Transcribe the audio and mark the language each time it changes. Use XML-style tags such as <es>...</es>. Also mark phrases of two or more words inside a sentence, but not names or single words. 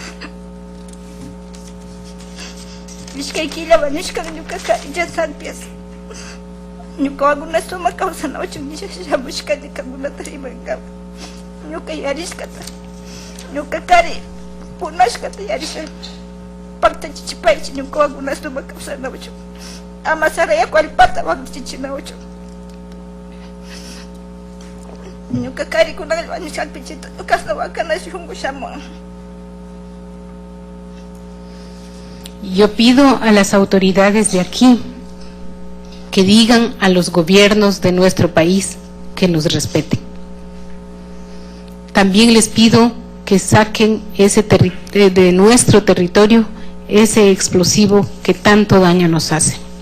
<qu>ishkay killa wañushkan ñuka kari llasanpias ñuka wawakuna suma kawsanawchun nisha shamushkani kankunata rimankaman ñuka yarishkata ñuka kari punashkata yarisha pakta chichipaychi ñuka wawakuna suma kawsanawchun ama sarayaku allpata wakchichinawchun ñuka kari kunaqa wañushkanpichita ñukasna wakana shunqu shamun.</qu> <es>Yo pido a las autoridades de aquí que digan a los gobiernos de nuestro país que nos respeten. También les pido que saquen de nuestro territorio ese explosivo que tanto daño nos hace.</es>